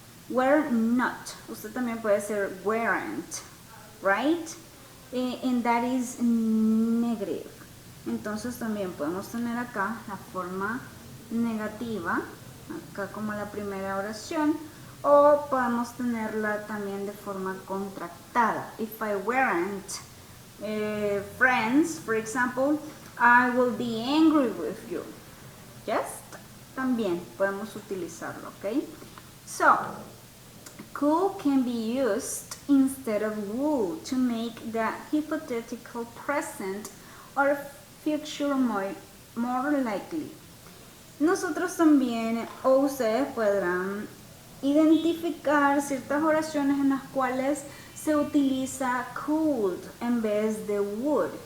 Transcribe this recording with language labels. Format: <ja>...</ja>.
<en>Were not.</en> <es>Usted también puede decir weren't, right?</es> <en>And that is negative.</en> <es>Entonces también podemos tener acá la forma negativa, acá como la primera oración, o podemos tenerla también de forma contractada.</es> <en>If I weren't friends, for example, I will be angry with you. Yes?</en> <es>También podemos utilizarlo, ¿ok?</es> <en>So, could can be used instead of would to make the hypothetical present or future more likely.</en> <es>Nosotros también, o ustedes podrán identificar ciertas oraciones en las cuales se utiliza could en vez de would.</es>